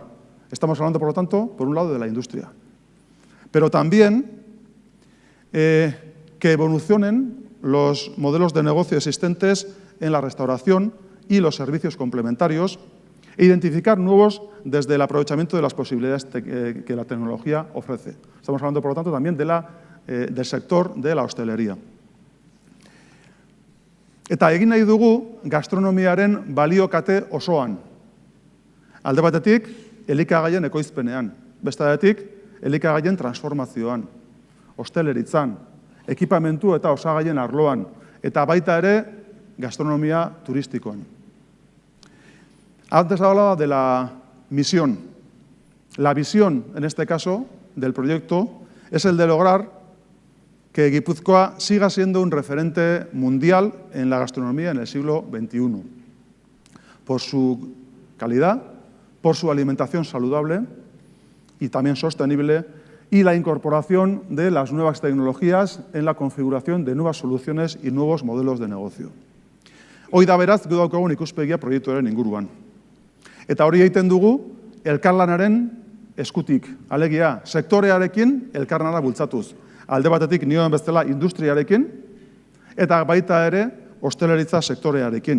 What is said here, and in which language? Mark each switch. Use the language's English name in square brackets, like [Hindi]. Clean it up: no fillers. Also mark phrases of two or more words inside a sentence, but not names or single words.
[Spanish] Estamos hablando, por lo tanto, por un lado de la industria. Pero también que evolucionen los modelos de negocio existentes en la restauración y los servicios complementarios e identificar nuevos desde el aprovechamiento de las posibilidades que la tecnología ofrece. Estamos hablando, por lo tanto, también del sector de la hostelería. [Basque] Eta egin nahi dugu gastronomiaren baliokate osoan. Alde batetik, elikagaien ekoizpenean. Beste batetik, elikagaien transformazioan. Hosteleritzan, ekipamentu eta osagaien arloan, eta baita ere gastronomia turistikoan. [Spanish] Antes hablaba de la misión. La visión, en este caso, del proyecto, es el de lograr que Guipúzcoa siga siendo un referente mundial en la gastronomía en el siglo XXI, por su calidad, por su alimentación saludable y también sostenible, y la incorporación de las nuevas tecnologías en la configuración de nuevas soluciones y nuevos modelos de negocio. [Basque] Hoi da beraz, gu daukagun ikuspegia proiektuaren inguruan. Eta hori egiten dugu elkarlanaren eskutik, alegia sektorearekin elkarlana bultzatuz. Alde batetik nioen bezala industriarekin, eta baita ere hosteleritza sektorearekin.